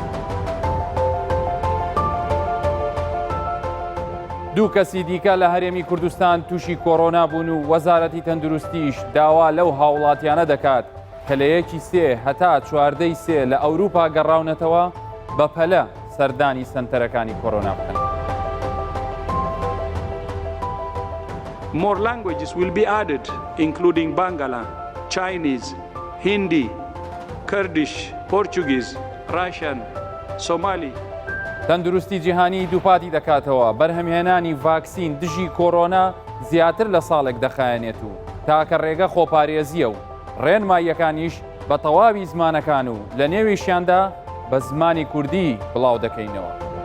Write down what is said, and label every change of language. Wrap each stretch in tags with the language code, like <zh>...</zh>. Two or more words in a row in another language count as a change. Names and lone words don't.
<ckb>دوو کەسی دیکە لە هەرێمی کوردستان تووشی کۆڕۆنا بوون و وەزارەتی تەندروستیش داوا لەو هاوڵاتیانە دەکات کە لە 1 هەتا 4 لە ئەوروپا گەڕاونەتەوە بەپەلە سەردانی سەنتەرەکانی کۆڕۆنا بکەن.</ckb> <en>More languages will be added, including Bangala, Chinese, Hindi, Kurdish, Portuguese, Russian, Somali.</en> <ckb>تەندروستی جیهانی دووپاتی دەکاتەوە بەرهەمهێنانی ڤاکسین دژی کۆڕۆنا زیاتر لە ساڵێک دەخایەنێت و تاکە ڕێگە خۆپارێزیە و ڕێنماییەکانیش بە تەواوی زمانەکان و لە نێویشیاندا بە زمانی کوردی بڵاو دەکەینەوە.</ckb>